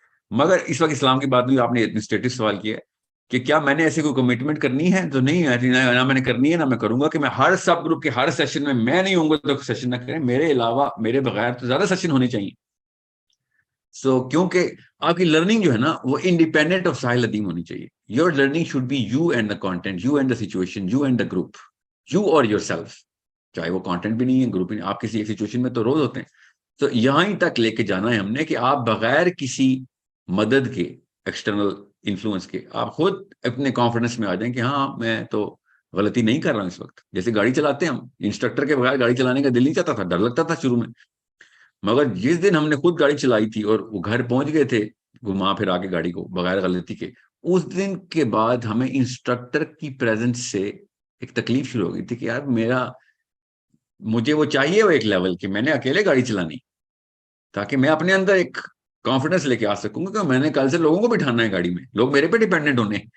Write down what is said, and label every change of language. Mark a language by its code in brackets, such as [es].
[ur] مگر اس وقت اسلام کی بات نہیں، آپ نے ایڈمنسٹریٹو سوال کیا ہے کہ کیا میں نے ایسی کوئی کمٹمنٹ کرنی ہے، تو نہیں ہے، نہ میں نے کرنی ہے نہ میں کروں گا کہ میں ہر سب گروپ کے ہر سیشن میں نہیں ہوں گا تو سیشن نہ کریں، میرے علاوہ میرے بغیر تو زیادہ سیشن ہونے چاہیے. کیونکہ آپ کی لرننگ جو ہے نا وہ انڈیپینڈنٹ آف ساحل ادیم ہونی چاہیے. [en] Your learning should be you and the content, you and the situation, you and the group, you or yourself. [ur] چاہے وہ کانٹینٹ بھی نہیں ہے، گروپ بھی نہیں، آپ کسی ایک سچویشن میں تو روز ہوتے ہیں. تو یہاں ہی تک لے کے جانا ہے ہم نے کہ آپ بغیر کسی مدد کے، ایکسٹرنل انفلوئنس کے، آپ خود اپنے کانفیڈنس میں آ جائیں کہ ہاں میں تو غلطی نہیں کر رہا ہوں اس وقت. جیسے گاڑی چلاتے ہیں ہم، انسٹرکٹر کے بغیر گاڑی چلانے کا دل نہیں چاہتا تھا، ڈر لگتا تھا شروع میں، مگر جس دن ہم نے خود گاڑی چلائی تھی اور وہ گھر پہنچ گئے تھے گھما پھر آ کے گاڑی کو بغیر غلطی کے، اس دن کے بعد ہمیں انسٹرکٹر کی پریزنس سے ایک تکلیف شروع ہو گئی تھی کہ یار مجھے وہ چاہیے وہ ایک لیول کہ میں نے اکیلے گاڑی چلانی، تاکہ میں اپنے اندر ایک کانفیڈنس لے کے آ سکوں گا کہ میں نے کل سے لوگوں کو بٹھانا ہے گاڑی میں، لوگ میرے پہ ڈیپینڈنٹ ہونے.